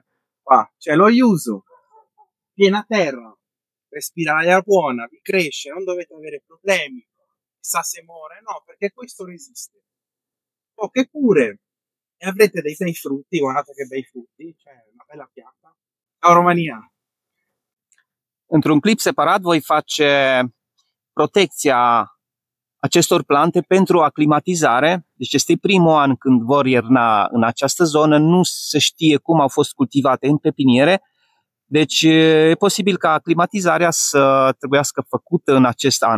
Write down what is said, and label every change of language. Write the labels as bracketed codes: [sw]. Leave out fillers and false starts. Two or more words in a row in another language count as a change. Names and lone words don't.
[it] Qua c'è lo yuzu, piena terra, respira l'aria buona, vi cresce, non dovete avere problemi, chissà se muore, no, perché questo resiste. Poche cure e avrete dei bei frutti, guardate che bei frutti, cioè una bella pianta. Ciao Romania! [ro] Într-un clip separat voi face protecția acestor plante pentru aclimatizare. Deci este primul an când vor ierna în această zonă, nu se știe cum au fost cultivate în pepiniere, deci e posibil ca aclimatizarea să trebuiască făcută în acest an.